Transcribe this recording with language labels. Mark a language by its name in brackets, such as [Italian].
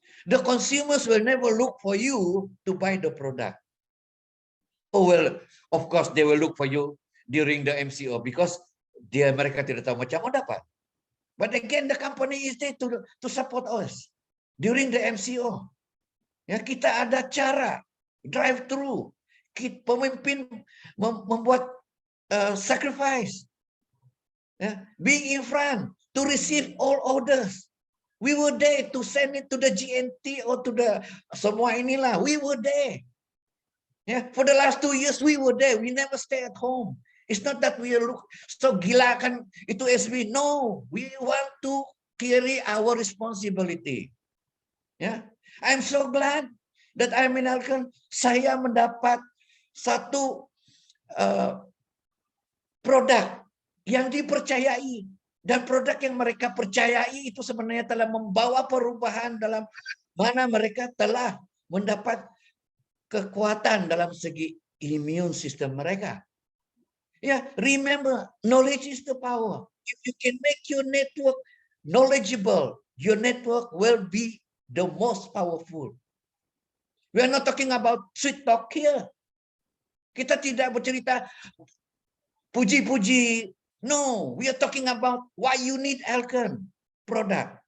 [English] The consumers will never look for you to buy the product. Oh well, of course they will look for you during the MCO because [Malay] mereka tidak tahu macam mana dapat. [English] But again, the company is there to support us during the MCO. [Malay] Ya, kita ada cara drive through. Pemimpin membuat sacrifice. [English] Ya, being in front to receive all orders. We were there to send it to the GNT or to the [Malay] semua inilah. [English] We were there. Yeah, for the last 2 years we were there. We never stay at home. It's not that we look so [Malay] gila kan itu SB. [English] No, we want to carry our responsibility. Yeah, I'm so glad that I'm in Elken. [Malay] Saya mendapat satu produk yang dipercayai, dan produk yang mereka percayai itu sebenarnya telah membawa perubahan dalam mana mereka telah mendapat kekuatan dalam segi immune system mereka. [English] Ya, remember, knowledge is the power. If you can make your network knowledgeable, your network will be the most powerful. We are not talking about sweet talk here. [Malay] Kita tidak bercerita puji-puji. [English] No, we are talking about why you need Elken product.